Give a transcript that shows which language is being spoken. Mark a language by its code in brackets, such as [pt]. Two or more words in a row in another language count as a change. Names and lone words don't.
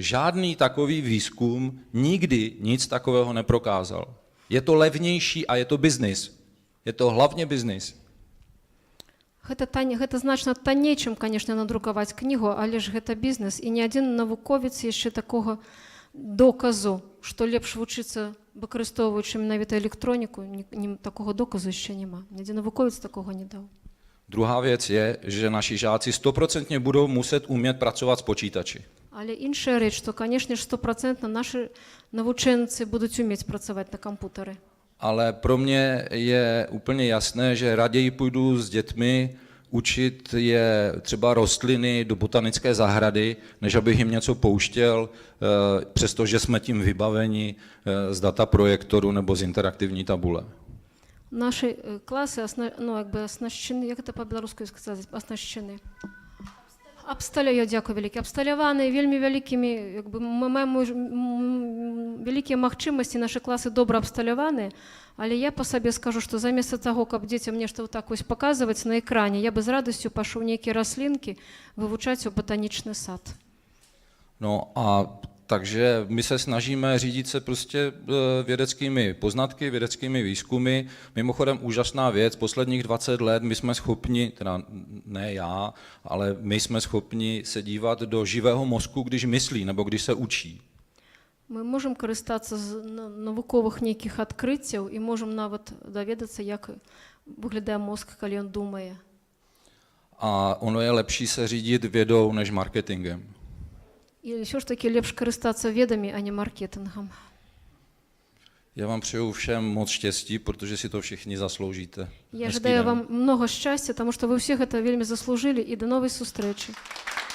[cs] Žádný takový výzkum nikdy nic takového neprokázal. Je to levnější a je to biznis. Je to hlavně biznis. [be] Гэта значна танней, чым, конечно, надрукаваць кнігу, але ж гэта бізнес, і ні адзін навуковец яшчэ такога доказу, што лепш вучыцца, выкарыстоўваючы менавіта электроніку, такого доказу яшчэ няма. Ні адзін навуковец такого не даў. [cs] Druhá věc je, že naši žáci 100% budou muset umět pracovat s počítači. [be] Але іншая рэч, што, канешне ж, 100% нашы навучэнцы будуць умець працаваць на кампутары. [cs] Ale pro mě je úplně jasné, že raději půjdu s dětmi učit je třeba rostliny do botanické zahrady, než abych jim něco pouštěl, přestože jsme tím vybaveni z dataprojektoru nebo z interaktivní tabule. [ru] Наши класы ну, як бы оснащены, як это по-беларуску сказаць, оснащены. [be] Я дзякую вялікі, абсталяваны вельмі вялікімі, як бы мы маем вялікія магчымасці, нашы класы добра абсталяваны, але я па сабе скажу, што замест таго, каб дзецям нешта вот так вось паказваць на экране, я бы з радасцю пашоў нейкія раслінкі вывучаць у ботанічны сад. [cs] No a takže my se snažíme řídit se prostě vědeckými poznatky, vědeckými výzkumy. Mimochodem úžasná věc, posledních 20 let my jsme schopni, teda ne já, ale my jsme schopni se dívat do živého mozku, když myslí nebo když se učí. [be] Мы можем карыстацца з навуковых нейкіх адкрыццяў і можем нават даведацца, як выглядае мозг, калі ён думае. [cs] A ono je lepší se řídit vědou než marketingem. [be] І ўсё ж такі лепш карыстацца ведамі, а не маркетингом. [cs] Já vám přeju všem moc štěstí, protože si to všichni zasloužíte. [be] Я жадаю вам много шчасця, таму што вы ўсе гэта вельмі заслужылі, і да новай сустрэчы.